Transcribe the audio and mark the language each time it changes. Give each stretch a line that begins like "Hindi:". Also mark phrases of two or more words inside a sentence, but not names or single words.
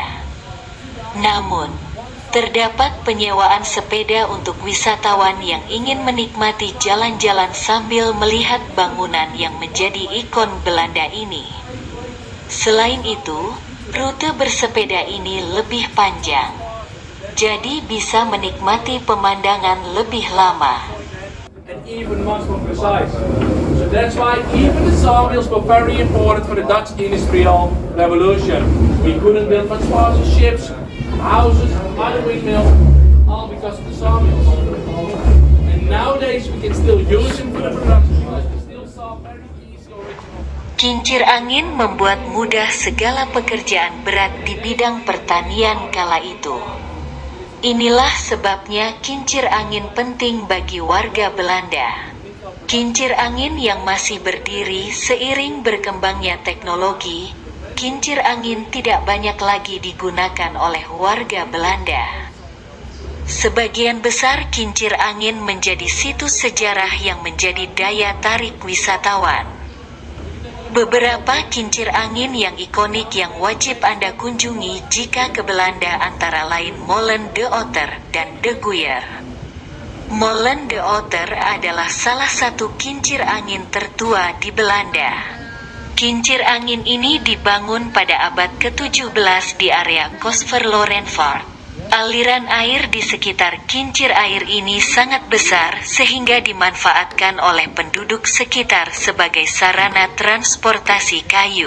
Indonesian: Namun, terdapat penyewaan sepeda untuk wisatawan yang ingin menikmati jalan-jalan sambil melihat bangunan yang menjadi ikon Belanda ini. Selain itu, rute bersepeda ini lebih panjang, jadi bisa menikmati pemandangan lebih lama.
English: And even much more precise. So that's why even the sawmills were very important for the Dutch industrial revolution. We couldn't build much faster ships, houses, other windmills, all because of the sawmills. And nowadays we can still use them for the production because we still saw very easy original.
Indonesian: Kincir angin membuat mudah segala pekerjaan berat di bidang pertanian kala itu. Inilah sebabnya kincir angin penting bagi warga Belanda. Kincir angin yang masih berdiri seiring berkembangnya teknologi, kincir angin tidak banyak lagi digunakan oleh warga Belanda. Sebagian besar kincir angin menjadi situs sejarah yang menjadi daya tarik wisatawan. Beberapa kincir angin yang ikonik yang wajib Anda kunjungi jika ke Belanda antara lain Molen de Otter dan De Guier. Molen de Otter adalah salah satu kincir angin tertua di Belanda. Kincir angin ini dibangun pada abad ke-17 di area Kosverlorenvaart, Aliran air di sekitar kincir air ini sangat besar sehingga dimanfaatkan oleh penduduk sekitar sebagai sarana transportasi kayu.